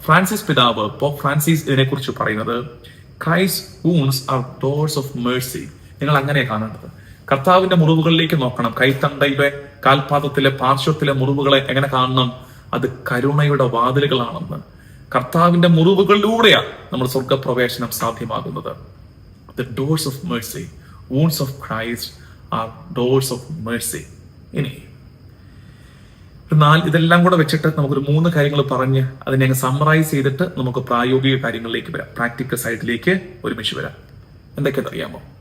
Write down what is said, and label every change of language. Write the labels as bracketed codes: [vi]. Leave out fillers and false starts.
[ml] Francis പിതാവ് pop Francis ഇതിനെക്കുറിച്ച് പറയുന്നത്, [en] Christ wounds are doors of mercy. [ml] നിങ്ങൾ അങ്ങനെ കാണേണ്ടത്. കർത്താവിന്റെ മുറിവുകളിലേക്ക് നോക്കണം. കൈത്തണ്ടയിലെ, കാൽപാദത്തിലെ, പാർശ്വത്തിലെ മുറിവുകളെ എങ്ങനെ കാണണം? അത് കരുണയുടെ വാതിലുകളാണെന്ന്. കർത്താവിന്റെ മുറിവുകളിലൂടെയാണ് നമ്മൾ സ്വർഗപ്രവേശനം സാധ്യമാകുന്നത്. [en] The doors of mercy, wounds of Christ are doors of mercy. [ml] ഇനി ഇതെല്ലാം കൂടെ വെച്ചിട്ട് നമുക്കൊരു 3 കാര്യങ്ങൾ പറഞ്ഞ് അതിനെ അങ്ങ് സമ്മറൈസ് ചെയ്തിട്ട് നമുക്ക് പ്രായോഗിക കാര്യങ്ങളിലേക്ക് വരാം, പ്രാക്ടിക്കൽ സൈഡിലേക്ക് ഒരുമിച്ച് വരാം. എന്തൊക്കെയാണെന്ന് അറിയാമോ?